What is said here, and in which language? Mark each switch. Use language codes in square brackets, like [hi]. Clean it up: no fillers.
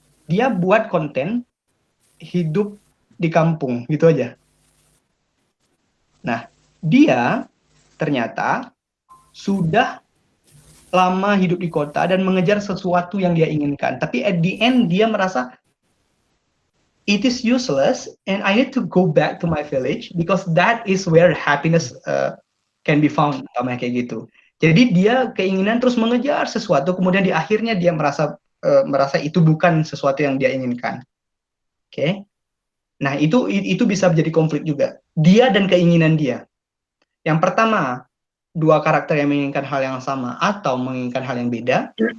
[id] Dia buat konten hidup di kampung gitu aja. Nah, dia ternyata sudah lama hidup di kota dan mengejar sesuatu yang dia inginkan. Tapi [en] at the end [id] dia merasa [en] it is useless and I need to go back to my village because that is where happiness can be found, [id] sama kayak gitu. Jadi dia keinginan terus mengejar sesuatu, kemudian di akhirnya dia merasa itu bukan sesuatu yang dia inginkan. Oke. Nah, itu bisa menjadi konflik juga. Dia dan keinginan dia. Yang pertama, dua karakter yang menginginkan hal yang sama atau menginginkan hal yang beda.